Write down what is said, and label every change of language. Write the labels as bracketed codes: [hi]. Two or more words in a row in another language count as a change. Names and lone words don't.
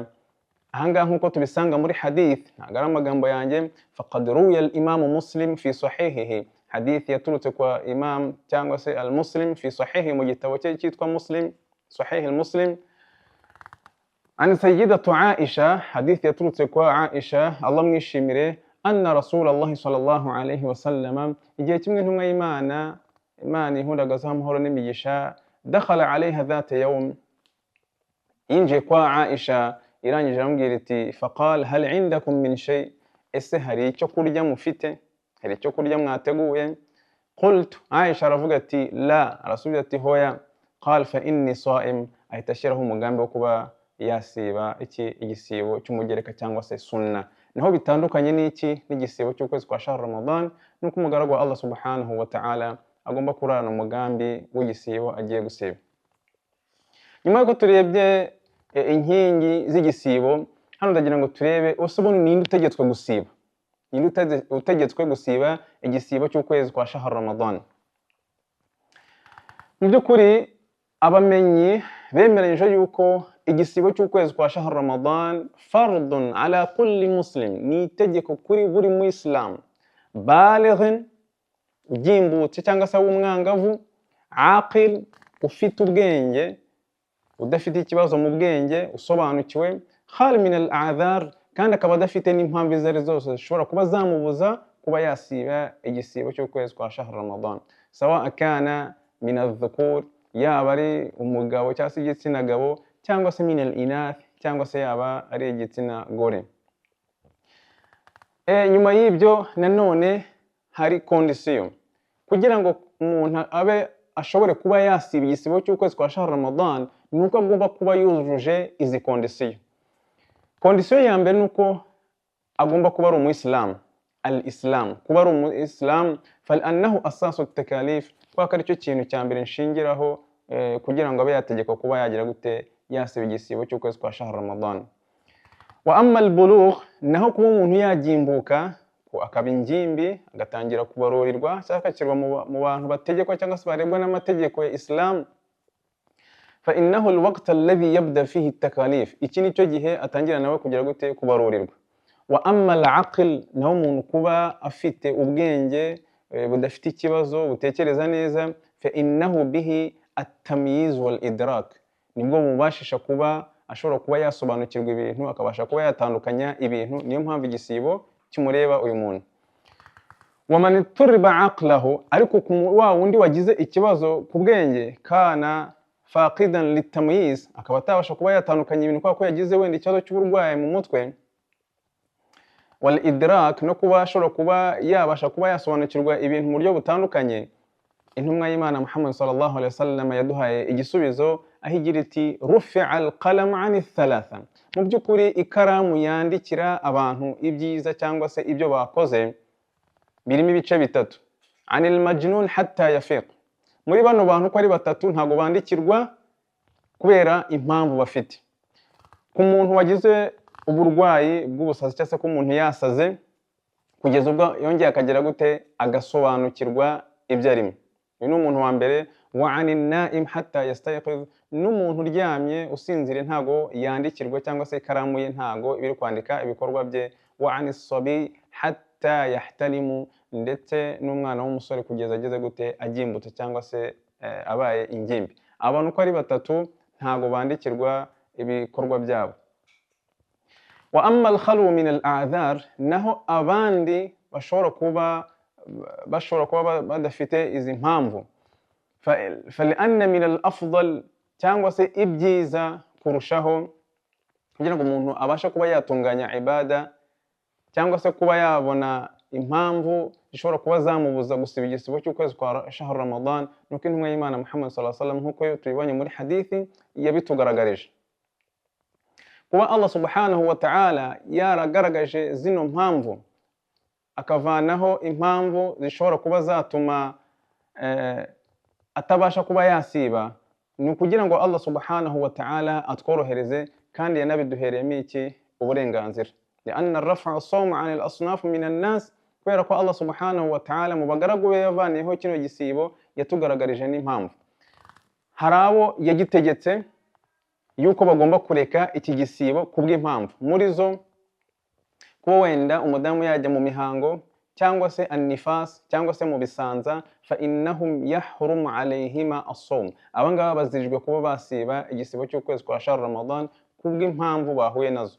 [rw] Ahangaha nk'uko tubisanga muri hadith, ntabwo ari amagambo yanjye, [ar] فقد روي الإمام مسلم في صحيحه, [rw] hadith yaturutse kwa imam cyangwa se [ar] المسلم في صحيحه, [rw] mu gitabo cye cyitwa Muslim, [ar] صحيح المسلم, عن سيدة عائشة, [rw] hadith yaturutse kwa Aisha Allah mwishimire, [ar] أن رسول الله صلى الله عليه وسلم, [rw] igihe kimwe intumwa y'Imana, Imana ihundagaza amahoro n'imigisha, [ar] دخل عليها ذات يوم, [rw] yinjiye kwa Aisha irangije aramubwira iti [ar] فقال هل عندكم من شيء, [rw] ese hari icyo kurya mufite, hari icyo kurya mwateguye? Qultu, Aisha aravuga ati la, arasubiza ati hoya. [ar] قال فإني صائم, [rw] ahita ashyiraho umugambi wo kuba yasiba iki igisibo cy'umugereka cyangwa se sunna. Naho bitandukanye n'iki n'igisibo cy'ukwezi kwa [ar] شهر رمضان, [rw] nuko umugaragu wa Allah [ar] سبحانه وتعالى [rw] agomba kurana umugambi w'igisibo agiye gusiba. Nyuma yuko turebye inkingi z'igisibo, hano ndagira ngo turebe ubundi ninde utegetswe gusiba, ninde utegetswe gusiba igisibo cy'ukwezi kwa [ar] شهر رمضان. [rw] Mu by'ukuri abamenyi bemeranyije yuko igisibo cy'ukwezi kwa [ar] شهر رمضان فرض على كل مسلم, [rw] ni itegeko kuri buri muislam, balighin, ugimbutse cyangwa se w'umwangavu, aqil, ufite ubwenge, udafite ikibazo mu bwenge, usobanukiwe, [ar] خال من الأعذار, [rw] kandi akaba adafite n'impamvu izo ari zose zishobora kuba zamubuza kuba yasiba igisibo cy'ukwezi kwa [ar] شهر رمضان، سواء أكان من الذكور, [rw] yaba ari umugabo cyangwa se igitsina gabo, cyangwa se [ar] من الإناث, [rw] cyangwa se yaba ari igitsina gore. Nyuma y'ibyo nanone hari condition kugira ngo umuntu abe ashobore kuba yasiba igisibo cy'ukwezi kwa shahr Ramadan, nuko agomba kuba yujuje izi condition. Condition ya mbere nuko agomba kuba ari umuyisilamu, al-islam, kuba ari umuyisilamu, [ar] فإنه أساس التكاليف, [rw] kwa ari cyo kintu cya mbere nshingiraho kugira ngo abe yategeka kuba yagira gute yasiba igisibo cy'ukwezi kwa [ar] شهر رمضان. وأما البلوغ [rw] naho kuba umuntu yagimbuka akaba ingimbi agatangira kubarurirwa cyangwa akakirwa mu bantu bategekwa cyangwa se barebwa n'amategeko ya Islam, [ar] فإنه الوقت الذي يبدأ فيه التكاليف, [rw] iki nicyo gihe atangira nawe kugira gute kubarurirwa. [ar] وأما العقل [rw] naho umuntu kuba afite ubwenge budafite ikibazo butekereza neza, [ar] فإنه به التمييز والإدراك, [rw] nibwo mubashisha kuba ashobora kuba yasobanukirwa ibintu akabasha kuba yatandukanya ibintu, niyo mpamvu igisibo kimureba uyu muntu. [ar] ومن طرب عقله, [rw] ariko wa wundi wagize ikibazo ku bwenge, [ar] كان فاقدا للتمييز, [rw] akaba atabasha kuba yatandukanya ibintu kwa ko yagize wenda ikibazo cy'uburwayi mu mutwe, [ar] والإدراك, [rw] no kuba ashobora kuba yabasha kuba yasobanukirwa ibintu mu buryo butandukanye. Intumwa y'Imana Muhammad [ar] صلى الله عليه وسلم [rw] yaduhaye igisubizo aho igira iti [ar] رفع القلم عن ثلاثة, [rw] mu by'ukuri ikaramu yandikira abantu ibyiza cyangwa se ibyo bakoze birimo ibice bitatu. [ar] عن المجنون حتى يفيق, [rw] muri bano bantu ko ari batatu ntago bandikirwa kubera impamvu bafite. Ku muntu wagize uburwayi bw'ubusazi cyangwa se ko umuntu yasaze kugeza ubwo yongeye akagera gute agasobanukirwa ibyo arimo, uyu ni umuntu wa mbere. [ar] وعن النائم حتى يستيقظ, [rw] n'umuntu uryamye usinzire ntago yandikirwa cyangwa se ikaramu ye ntago ibiri kwandika ibikorwa bye. [ar] وعن الصبي حتى يحتلم, [rw] ndetse n'umwana w'umusore kugeza ageze gute agimbutse cyangwa se abaye ingimbi. Abantu ko ari batatu ntago bandikirwa ibikorwa byabo. [ar] وأما الخلو من الأعذار, [rw] naho abandi bashobora kuba badafite izi mpamvu, [ar] فلأن من الأفضل, [rw] cyangwa se ibyiza kurushaho kugira ngo umuntu abasha kuba yatunganya ibada cyangwa se kuba yabona impamvu zishobora kuba zamubuza gusiba igisibo cy'ukwezi kwa [ar] شهر رمضان, [rw] nuko intumwa y'Imana Muhammad [ar] صلى الله عليه وسلم [rw] nkuko tubibonye muri hadithi yabitugaragarije. Kuba Allah [ar] سبحانه وتعالى [rw] yaragaragaje zino mpamvu akavanaho impamvu zishobora kuba zatuma atabasha kuba yasiba, ni ukugira ngo Allah [ar] سبحانه وتعالى [rw] atworohereze, kandi yanabiduhereyemo iki uburenganzira. [ar] لأن الرفع الصوم عن الأصناف من الناس, [rw] kubera ko Allah [ar] سبحانه وتعالى [rw] mu bagaragu be yavaniyeho kino gisibo yatugaragarije n'impamvu. Hari abo yagitegetse yuko bagomba kureka iki gisibo kubw'impamvu, muri zo kuba wenda umudamu yajya mu mihango cyangwa se an-nifas cyangwa se mu bisanza, [ar] فإنهم يحرم عليهما الصوم, [rw] abangaba bazirijwe kuba basiba igisibo cy'ukwezi kwa [ar] شهر رمضان [rw] kubw'impamvu bahuye nazo.